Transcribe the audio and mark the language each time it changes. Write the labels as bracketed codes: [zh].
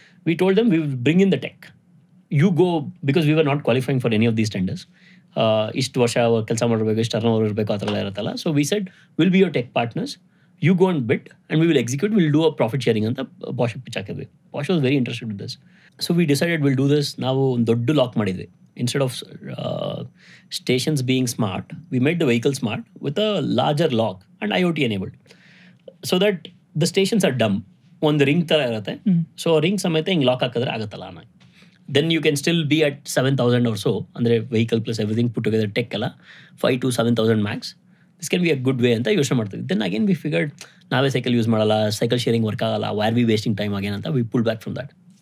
[en] We told them we will bring in the tech, you go, because we were not qualifying for any of these tenders. [kn] ಇಷ್ಟು ವರ್ಷ ಕೆಲಸ ಮಾಡಿರಬೇಕು, ಇಷ್ಟು turn over ಇರಬೇಕು, ಆ ಥರ ಎಲ್ಲ ಇರುತ್ತಲ್ಲ. [en] so we said will be your tech partners, you go and bid and we will execute, will do a profit sharing [kn] ಅಂತ ಬಾಷ್ ಪಿಚ್ ಹಾಕಿದ್ವಿ. [en] Bosch was very interested with this. So we decided will do this. [kn] ನಾವು ಒಂದು ದೊಡ್ಡ lock ಮಾಡಿದ್ವಿ. [en] Instead of stations being smart, we made the vehicle smart with a larger lock and IoT enabled, so that the stations are dumb. [kn] ಒಂದು ring ಥರ ಇರುತ್ತೆ, so ring ಸಮೇತ ಹಿಂಗೆ lock ಹಾಕಿದ್ರೆ ಆಗುತ್ತಲ್ಲ ಅನ್ನ. [en] then you can still be at 7,000 or so, [kn] ಅಂದರೆ [en] Vehicle plus everything put together tech ಎಲ್ಲ 5,000 to 7,000 max. This can be a good way [kn] ಅಂತ ಯೋಚನೆ ಮಾಡ್ತೀವಿ. [en] then again we figured [kn] ನಾವೇ ಸೈಕಲ್ ಯೂಸ್ ಮಾಡಲ್ಲ, ಸೈಕಲ್ ಶೇರಿಂಗ್ ವರ್ಕ್ ಆಗಲ್ಲ, [en] Why are we wasting time again ಅಂತ we pull back from that.